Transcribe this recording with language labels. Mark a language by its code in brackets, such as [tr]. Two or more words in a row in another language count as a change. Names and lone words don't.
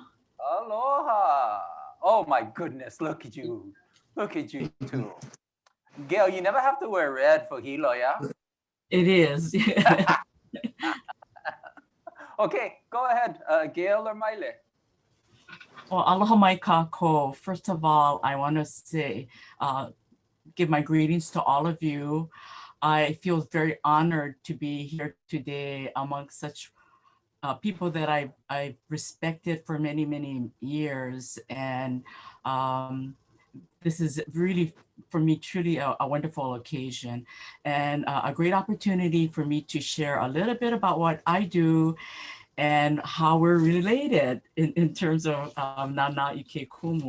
[en] Aloha. Oh my goodness, look at you. Look at you too. Gail, you never have to wear red for hilo, yeah? It is. Okay, go ahead, Gail or Maile. [haw] Well, aloha mai kākou. [en] First of all, I want to say, give my greetings to all of you. I feel very honored to be here today among such people that I've respected for many, many years. And this is really, for me, truly a wonderful occasion and a great opportunity for me to share a little bit about what I do and how we're related in terms of Nāna I Ke Kumu.